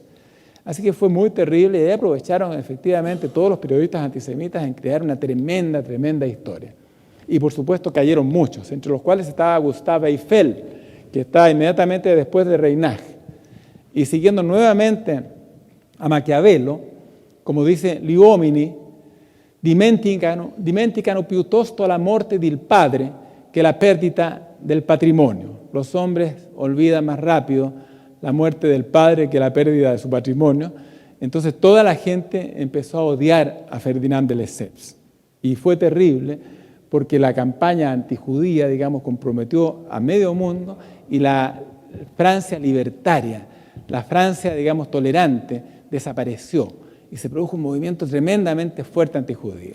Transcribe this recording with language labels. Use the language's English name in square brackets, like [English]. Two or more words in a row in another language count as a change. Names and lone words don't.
[Spanish] Así que fue muy terrible y ahí aprovecharon efectivamente todos los periodistas antisemitas en crear una tremenda, tremenda historia. Y por supuesto cayeron muchos, entre los cuales estaba Gustave Eiffel, que está inmediatamente después de Reinach. Y siguiendo nuevamente a Maquiavelo, como dice [Italian] Gli uomini, dimenticano piuttosto la morte del padre [Spanish] que la pérdida del patrimonio. Los hombres olvidan más rápido la muerte del padre que la pérdida de su patrimonio. Entonces toda la gente empezó a odiar a Ferdinand de Lesseps. Y fue terrible porque la campaña antijudía, digamos, comprometió a medio mundo y la Francia libertaria, la Francia, digamos, tolerante, desapareció y se produjo un movimiento tremendamente fuerte antijudío.